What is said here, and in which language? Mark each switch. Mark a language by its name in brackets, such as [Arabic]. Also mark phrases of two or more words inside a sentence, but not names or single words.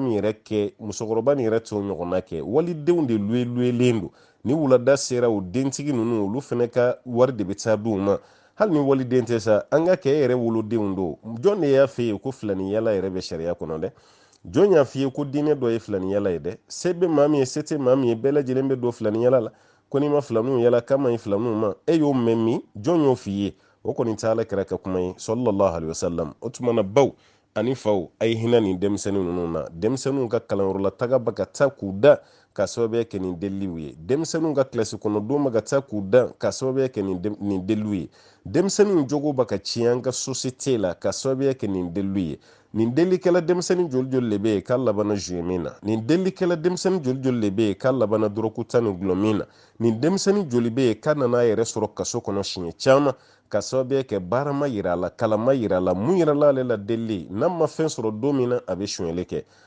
[Bambara] min yɛrɛ kɛ musokɔrɔba nin yɛrɛ t'o ɲɔgɔnna kɛ walidenw de luyelen don ni wulada sera o dentigi ninnu olu fana ka wari de bɛ taa di u ma hali ni waliden tɛ sa an ka kɛ e yɛrɛ wolodenw don jɔn de y'a f'e ye ko filanin yala yɛrɛ bɛ sariya kɔnɔ dɛ jɔn y'a f'i ye ko diinɛ dɔ ye filanin yala ye dɛ se bɛ maa min ye se tɛ maa min ye bɛɛ lajɛlen bɛ don filanin yala la ko n'i ma filaninw yala k'a ma ɲi filaninw ma e y'o mɛn min jɔn y'o f'i ye o kɔni tɛ ala kɛra ka kuma ye [Arabic] صلى الله عليه وسلم [Bambara] o tuma na baw ani faw a ye hinɛ nin denmisɛnnin ninnu na denmisɛnninw ka kalanyɔrɔla taga ba ka taa k'u da ka sababuya kɛ nin deliliw ye denmisɛnninw ka kilasi kɔnɔdon ba ka taa k'u da ka sababuya kɛ nin deliliw ye denmisɛnninw jogo ba ka tiɲɛ an ka société la ka sababuya kɛ nin deliliw ye nin delikɛla denmisɛnnin joli de bɛ yen k'a labanna zuye min na nin delikɛla denmisɛnnin joli de bɛ yen k'a labanna dɔrɔkuta ni gulɔ min na nin denmisɛnnin joli bɛ yen k'a nana a yɛrɛ sɔrɔ kaso kɔnɔ siɲɛ caman ka sababuya kɛ baara ma yira a la kalan ma yira a la mun yirala ale la delili n'a ma fɛn sɔrɔ don min na a bɛ sonyɛli kɛ